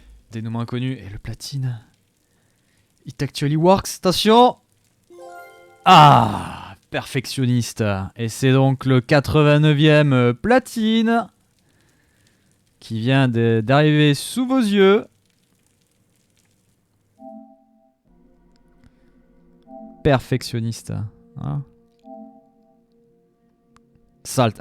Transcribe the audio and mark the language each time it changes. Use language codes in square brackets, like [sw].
[fr] Dénouement inconnu et le platine. [en] It actually works, attention! [fr] Ah, perfectionniste. Et c'est donc le 89e platine qui vient d'arriver sous vos yeux. Perfectionniste. Hein, Salt.